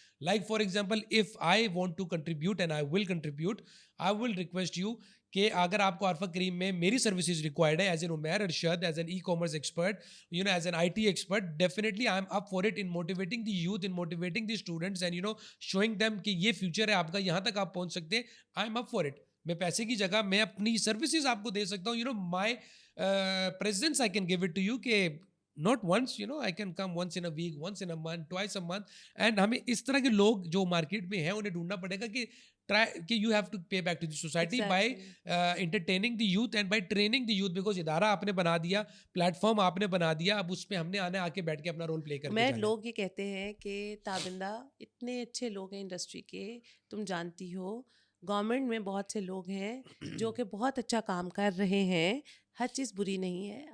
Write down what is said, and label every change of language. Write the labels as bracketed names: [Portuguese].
[English] Like for example, if I want to contribute and I will contribute, I will request you [Urdu] کہ اگر آپ کو عرفہ کریم میں میری سروسز ریکوائرڈ ہے [English] as an Umair Arshad, as an e commerce expert, as an I T expert, definitely I'm up for it, in motivating the youth, in motivating the students and showing them [Urdu] کہ یہ future ہے آپ کا, یہاں تک آپ پہنچ سکتے ہیں. [English] I'm up for it. [Urdu] میں پیسے کی جگہ میں اپنی سروسز آپ کو دے سکتا ہوں. [English] My presence I can give it to you کہ not once, I can come once in a week, once in a month, twice a month. [Urdu] And ہمیں اس طرح کے لوگ جو مارکیٹ میں ہیں انہیں ڈھونڈنا پڑے گا کہ [English] you have to pay back to the society by entertaining the youth [Urdu] and by training the youth, because ادارہ آپ نے بنا دیا, پلیٹ فارم آپ نے بنا دیا, اب اس پہ ہم نے آ کے بیٹھ کے اپنا رول پلے کرنا. میں لوگ یہ کہتے ہیں کہ تابندہ اتنے اچھے لوگ ہیں انڈسٹری کے, تم جانتی ہو گورنمنٹ میں بہت سے لوگ ہیں جو کہ بہت اچھا کام کر رہے ہیں, ہر چیز بری نہیں ہے.